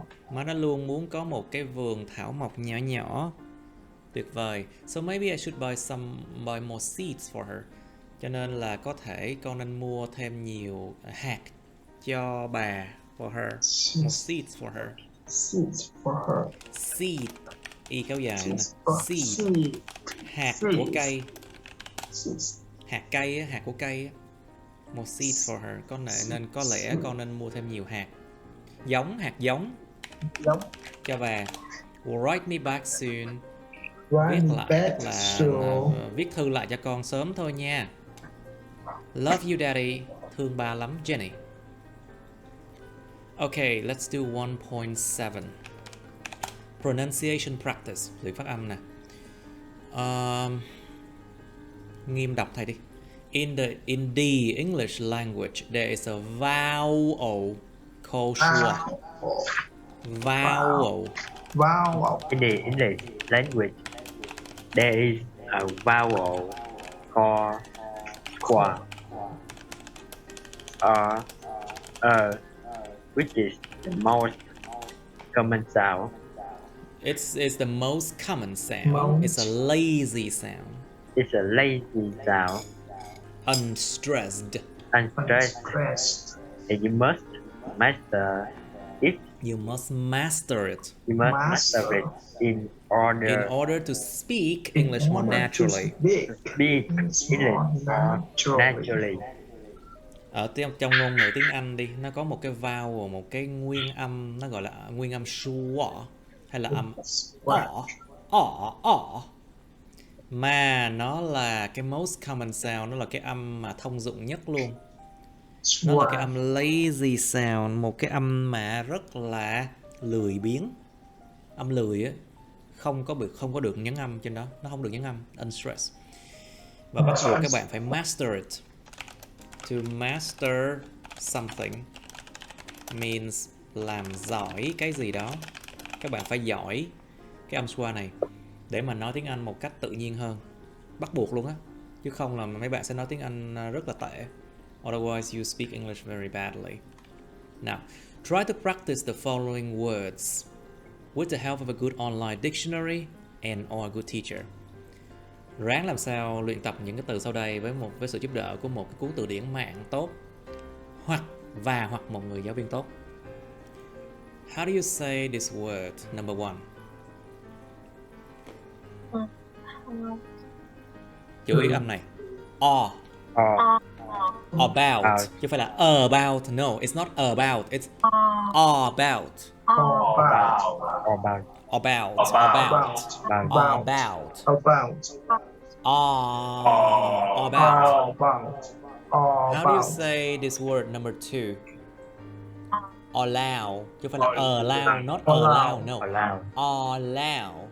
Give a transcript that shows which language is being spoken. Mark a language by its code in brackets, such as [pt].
[vi] Mà nó luôn muốn có một cái vườn thảo mộc nhỏ nhỏ. Tuyệt vời. [en] So maybe I should buy more seeds for her. [vi] Cho nên là có thể con nên mua thêm nhiều hạt cho bà, [en] for her. More seeds for her. Seeds for her. [vi] Seed, y kéo dài nè. [en] Seeds for [vi] Seed, hạt của cây. [en] Seeds. [vi] Hạt cây á, hạt của cây á. [en] More seeds for her, [vi] nên có lẽ con nên mua thêm nhiều hạt. Giống, hạt giống. Giống. Cho bà. [en] Write me back soon. Write [vi] Viết [en] me [vi] lại, [en] back [vi] tức là [en] soon. [vi] viết thư lại cho con sớm thôi nha. [en] Love you daddy, [vi] thương ba lắm Jenny. [en] Okay, let's do 1.7. Pronunciation practice, [vi] luyện phát âm nè. Nghiêm đọc thầy đi. [en] In the English language, there is a vowel called schwa. Vowel. Vowel. In the English language, there is a vowel called qua, which is the most common sound. It's the most common sound. It's a lazy sound. It's a lazy sound. Unstressed. Unstressed. And you must master it. You must master it. You must master it in order to speak English more naturally. Speak English more naturally. [vi] Ở trong ngôn ngữ tiếng Anh đi, nó có một cái vowel, một cái nguyên âm, nó gọi là nguyên âm schwa hay là âm o. Mà nó là cái [en] most common sound, [vi] nó là cái âm mà thông dụng nhất luôn. Nó là cái âm lazy sound, một cái âm mà rất là lười biếng. Âm lười á, không có được nhấn âm trên đó, nó không được nhấn âm, unstressed. Và bắt buộc các bạn phải master it. [en] To master something means [vi] làm giỏi cái gì đó. Các bạn phải giỏi cái âm schwa này để mà nói tiếng Anh một cách tự nhiên hơn. Bắt buộc luôn á. Chứ không là mấy bạn sẽ nói tiếng Anh rất là tệ. [en] Otherwise you speak English very badly. Now, try to practice the following words with the help of a good online dictionary and or a good teacher. [vi] Ráng làm sao luyện tập những cái từ sau đây với sự giúp đỡ của một cái cuốn từ điển mạng tốt hoặc một người giáo viên tốt. [en] How do you say this word? Number one. [vi] Chú ý âm này. [en] About. [vi] Chứ không phải là [en] about. No, it's not about. It's about. How do you say this word number two? Allow. [vi] Chứ không phải là allow, [en] not allow, no. Allow.